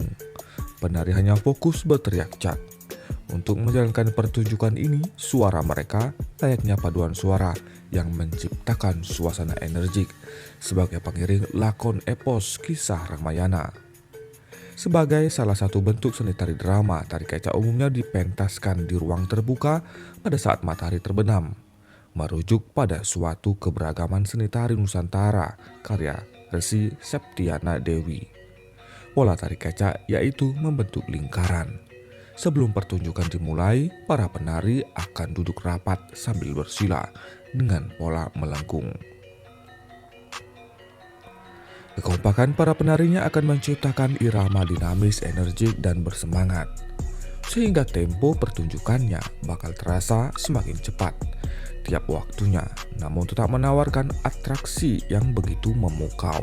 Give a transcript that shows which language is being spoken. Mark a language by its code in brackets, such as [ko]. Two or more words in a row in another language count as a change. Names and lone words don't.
[id] Penari hanya fokus berteriak cak. Untuk menjalankan pertunjukan ini, suara mereka layaknya paduan suara yang menciptakan suasana energik sebagai pengiring lakon epos kisah Ramayana. Sebagai salah satu bentuk seni tari drama, tari kecak umumnya dipentaskan di ruang terbuka pada saat matahari terbenam, merujuk pada suatu keberagaman seni tari Nusantara karya Resi Septiana Dewi. Pola tari kecak yaitu membentuk lingkaran. Sebelum pertunjukan dimulai, para penari akan duduk rapat sambil bersila dengan pola melengkung. Kekompakan para penarinya akan menciptakan irama dinamis, energik, dan bersemangat, sehingga tempo pertunjukannya bakal terasa semakin cepat tiap waktunya, namun tetap menawarkan atraksi yang begitu memukau.